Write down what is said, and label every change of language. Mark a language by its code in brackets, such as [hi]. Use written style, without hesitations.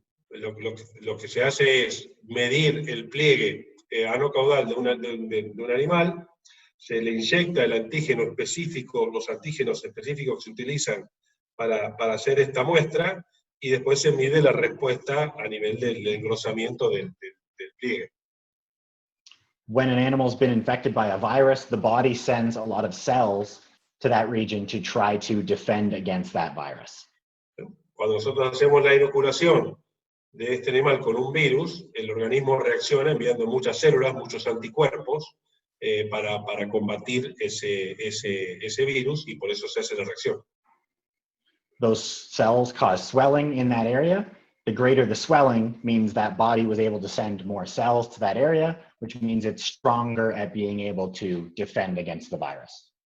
[es] Lo que se hace es medir el pliegue anocaudal de un animal, se le inyecta el antígeno específico, los antígenos específicos que se utilizan para hacer esta muestra, y después se mide la respuesta a nivel del engrosamiento del pliegue. [en] When an animal's been infected by a virus, the body sends a lot of cells to that region to try to defend against that virus. [es] Cuando nosotros hacemos la inoculación de este animal con un virus, el organismo reacciona enviando muchas células, muchos anticuerpos, para combatir ese virus, y por eso se hace la reacción. [en] Those cells cause swelling in that area. The greater the swelling means that body was able to send more cells to that area, which means it's stronger at being able to defend against the virus.